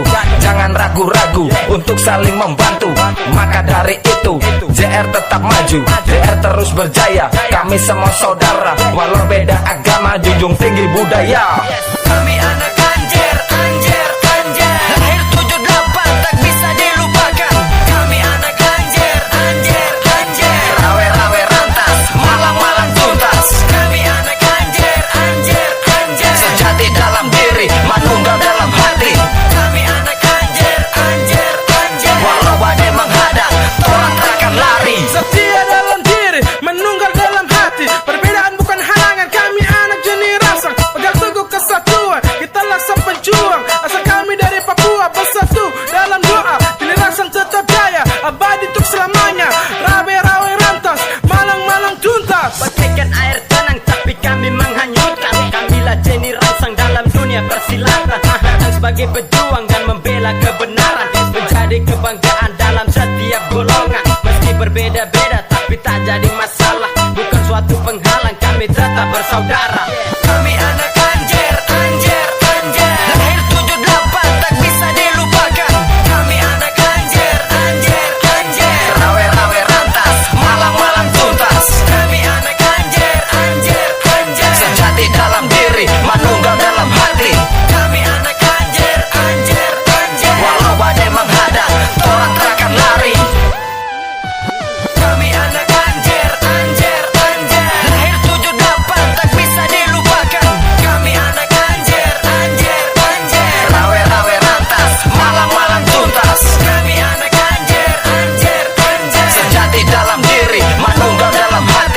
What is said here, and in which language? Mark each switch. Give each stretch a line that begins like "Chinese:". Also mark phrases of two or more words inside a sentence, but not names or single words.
Indonesian: Jangan ragu-ragu untuk saling membantu. Maka dari itu JR tetap maju, JR terus berjaya. Kami semua saudara, walau beda agama, junjung tinggi budaya. Kami anak Anjer, Anjer, Anjer. Lahir 78 tak bisa dilupakan. Kami anak Anjer, Anjer, Anjer.
Javanese: Rawe-rawe rantas, malang-malang tuntas.
Indonesian: Kami anak Anjer, Anjer, Anjer. Sejati dalam diri, manunggal dalam hati. Kami anak Anjer, Anjer, Anjer. Walau badai menghadang, orang takkan lari. Setia dalam diri, menunggal dalam hati. Perbedaan bukan halangan, kami anak jenis rangsang. Pegang teguh kesatuan, kita laksa penjuang. Asal kami dari Papua, bersatu dalam doa. Jenis rangsang tetap jaya, abadi untuk selamanya.
Javanese: Rawe-rawe rantas, malang-malang tuntas.
Indonesian: Bagaikan air tenang tapi kami menghanyutkan. Kamilah jenis rangsang dalam dunia persilatan. Datang sebagai pejuang dan membela kebenaran, menjadi kebanggaan dalam setiap golongan. Meski berbeda-beda tapi tak jadi masalah, bukan suatu penghalang, kami tetap bersaudara. Kami anak Anjer, Anjer, Anjer. Lahir 78 tak bisa dilupakan. Kami anak Anjer, Anjer, Anjer.
Javanese: Rawe-rawe rantas, malang-malang tuntas.
Indonesian: Kami anak Anjer, Anjer, Anjer. Sejati dalam diri, manunggal dalam hati. Kami anak Anjer, Anjer, Anjer. Walau badai menghadang, orang takkan lari. Kami anak Anjer, Anjer, Anjer. Lahir 78 tak bisa dilupakan. Kami anak Anjer, Anjer, Anjer.
Javanese: Rawe-rawe rantas, malang-malang tuntas.
Indonesian: Kami anak Anjer, Anjer, Anjer. Sejati dalam diri, manunggal dalam hati.